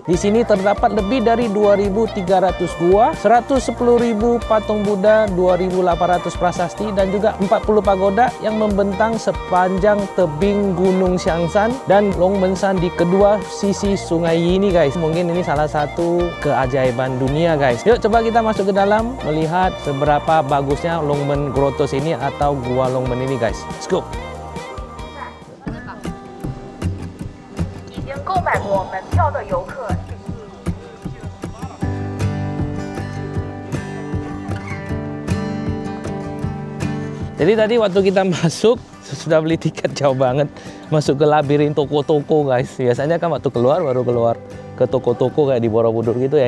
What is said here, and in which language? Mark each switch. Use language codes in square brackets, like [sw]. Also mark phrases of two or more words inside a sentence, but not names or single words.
[id] Di sini terdapat lebih dari 2.300 gua, 110.000 patung Buddha, 2.800 prasasti, dan juga 40 pagoda yang membentang sepanjang tebing Gunung Xiangshan dan Longmenshan di kedua sisi sungai ini guys. Mungkin ini salah satu keajaiban dunia guys. Yuk coba kita masuk ke dalam melihat seberapa bagusnya Longmen Grottoes ini atau Gua Longmen ini guys. [en] Let's go. [zh] 已经购买过门票的游客。 [id] Jadi tadi waktu kita masuk sudah beli tiket jauh banget masuk ke labirin toko-toko guys. Biasanya kan waktu keluar baru keluar ke toko-toko kayak di Borobudur gitu ya.